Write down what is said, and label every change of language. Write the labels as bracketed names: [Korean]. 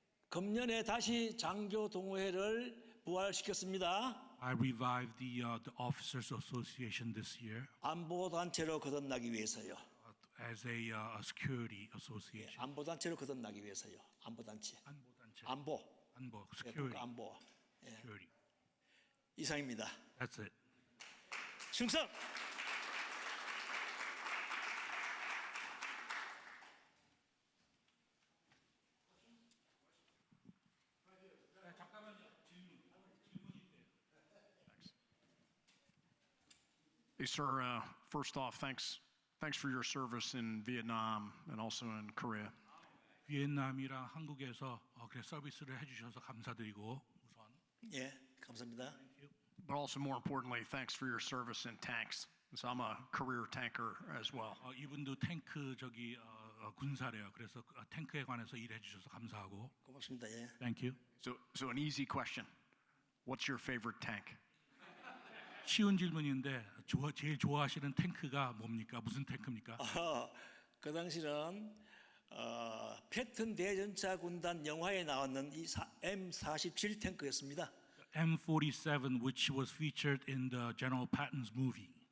[Korean] 금년에 다시 장교 동호회를 부활시켰습니다. [English] I revived the officers association this year [Korean] 안보 단체로 거듭나기 위해서요. [English] as a security association. [Korean] 안보 단체로 거듭나기 위해서요. 안보 단체. 안보 안보. [English] security. [Korean] 안보. [English] Security. [Korean] 이상입니다. [English] That's it. [Korean] 충성. [English] Hey, sir, first off, thanks for your service in Vietnam and also in Korea. [Korean] 비엔남이랑 한국에서 서비스를 해주셔서 감사드리고 우선. 예, 감사합니다. [English] But also more importantly, thanks for your service in tanks. So I'm a career tanker as well. [Korean] 이분도 탱크 군사래요. 그래서 탱크에 관해서 일해 주셔서 감사하고. 고맙습니다. 예. [English] Thank you. So an easy question. What's your favorite tank? [Korean] 쉬운 질문인데 제일 좋아하시는 탱크가 뭡니까? 무슨 탱크입니까? 그 당시는 패튼 대전차 군단 영화에 나왔는 이 M47 탱크였습니다. [English] M47, which was featured in the General Patton's movie.